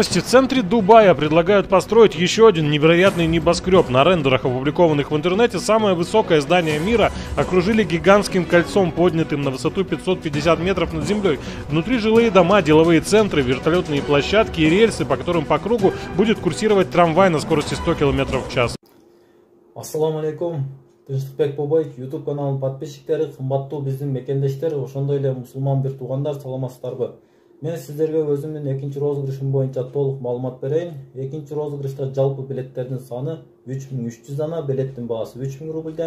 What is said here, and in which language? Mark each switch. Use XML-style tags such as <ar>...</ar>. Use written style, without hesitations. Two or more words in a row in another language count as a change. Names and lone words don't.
<ru>В центре Дубая предлагают построить еще один невероятный небоскреб. На рендерах, опубликованных в интернете, самое высокое здание мира окружили гигантским кольцом, поднятым на высоту 550 метров над землей. Внутри жилые дома, деловые центры, вертолетные площадки и рельсы, по которым по кругу будет курсировать трамвай на скорости 100 км в час.</ru> <ar>السلام عليكم.</ar> <ky>Тынчтыкбек Бобой YouTube каналынын подписчиктери, кымбаттуу биздин мекендештер, ошондой эле мусулман бир туугандар, саламатсыздарбы? Мен сиздерге өзүмдүн экинчи розыгрышым боюнча толук маалымат берейин. Экинчи розыгрышта жалпы билеттердин саны 3300 дана, билеттин баасы 3000 рубльден.</ky>